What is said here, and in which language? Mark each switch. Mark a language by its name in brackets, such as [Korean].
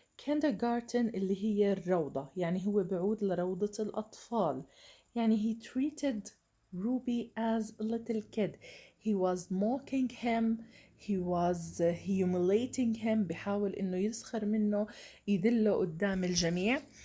[Arabic] kindergarten اللي هي الروضة، يعني هو بعود لروضة الأطفال. [English] يعني he treated Ruby as a little kid. He was mocking him. He was humiliating him. [Arabic] بحاول إنه يسخر منه، يذله قدام الجميع.